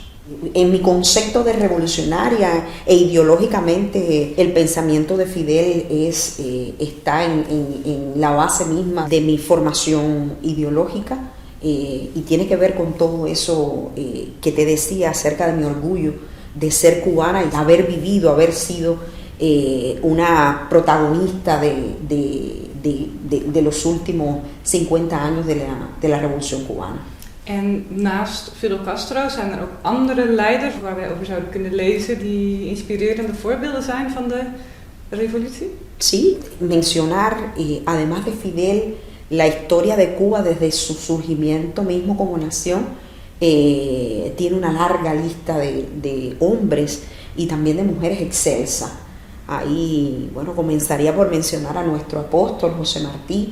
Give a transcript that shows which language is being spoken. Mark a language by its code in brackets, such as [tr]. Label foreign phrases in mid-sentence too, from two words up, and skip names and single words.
[es] En mi concepto de revolucionaria e ideológicamente, el pensamiento de Fidel está en la base misma de mi formación ideológica, y tiene que ver con todo eso que te decía acerca de mi orgullo de ser cubana y haber sido una protagonista de los últimos 50 años de la Revolución Cubana. [nl] En naast Fidel Castro zijn er ook andere leiders waar wij over zouden kunnen lezen die inspirerende voorbeelden zijn van de revolutie? [es] Sí, mencionar, además de Fidel, la historia de Cuba desde su surgimiento mismo como nación. Tiene una larga lista de hombres y también de mujeres excelsas. Ahí, bueno, comenzaría por mencionar a nuestro apóstol José Martí.